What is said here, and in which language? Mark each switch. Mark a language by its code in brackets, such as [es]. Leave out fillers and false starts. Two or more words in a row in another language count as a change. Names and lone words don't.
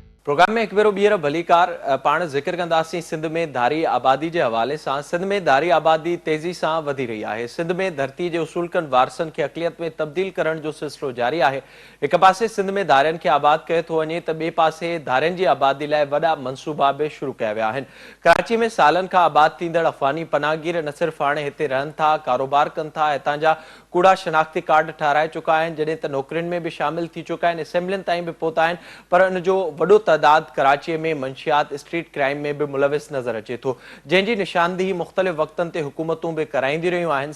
[sd] प्रोग्राम में हिकु भेरो ॿीहर भलीकार पाण ज़िक्र कंदासीं सिंध में धारी आबादी के हवाले से। सिंध में धारी आबादी तेज़ी से वधी रही है। सिंध में धरती के उसूलकन वारसन के अक़लियत में तब्दील करण जो सिलसिलो जारी है। एक पासे सिंध में धारियन के आबाद कयो थो वञे तो बे पासे धारियन की आबादी लाइ वॾा मनसूबा भी शुरू किया विया आहिनि। कराची में सालन खां आबाद थींदड़ अफ़गानी पनाहगीर न सिर्फ हाणे हिते रहन था, कारोबार कन था, हितां जा कूड़ा शनाख्ती कार्ड ठाराए चुका आहिनि, जॾहिं त नौकरियुनि में भी शामिल थी चुका आहिनि, असेंबलियुनि ताईं भी पहुता आहिनि, पर इन जो वॾो तादाद कराची में मंशियात स्ट्रीट क्राइम में भी मुलविस नज़र अचे थो, जंहिंजी निशानदेही मुख़्तलिफ़ वक़्तनि ते हुकूमतूं भी कराईंदी रहियूं आहिनि।